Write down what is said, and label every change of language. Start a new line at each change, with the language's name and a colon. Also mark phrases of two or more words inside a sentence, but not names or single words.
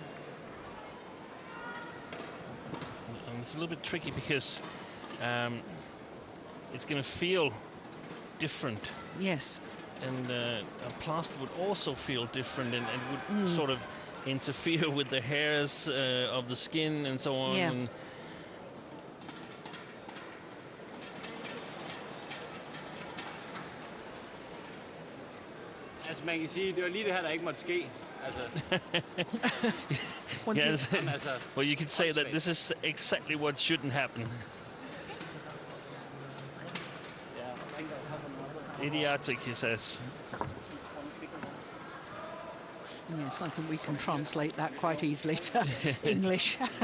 English: And it's a little bit tricky because it's going to feel different. Yes. And a plaster would also feel different and would sort of interfere with the hairs of the skin and so on. Yeah. And
Danish: Altså man kan sige, det var lige det her, der ikke måtte ske. Altså,
English: yes,
Danish: altså,
English: well, you could say that this is exactly what shouldn't happen. Idiotic, he says. Yes, I think we can translate that quite easily to English.